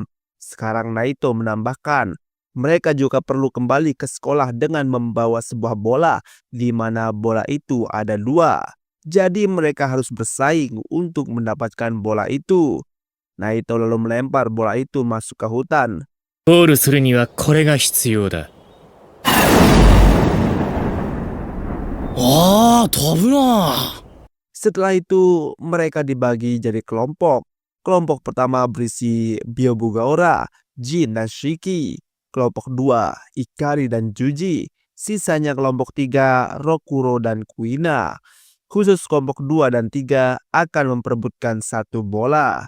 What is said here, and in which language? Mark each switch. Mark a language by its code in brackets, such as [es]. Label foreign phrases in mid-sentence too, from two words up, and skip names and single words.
[id] Sekarang Naito menambahkan, mereka juga perlu kembali ke sekolah dengan membawa sebuah bola, di mana bola itu ada 2. Jadi mereka harus bersaing untuk mendapatkan bola itu. Naito lalu melempar bola itu masuk ke hutan. [ja] ゴールするにはこれが必要だ。飛ぶな。 [id] Setelah itu mereka dibagi jadi kelompok. Kelompok pertama berisi Byobugaora, Jin dan Shiki. Kelompok 2 Ikari dan Juji. Sisanya kelompok 3 Rokuro dan Kuina. Khusus kelompok 2 dan 3 akan memperebutkan satu bola.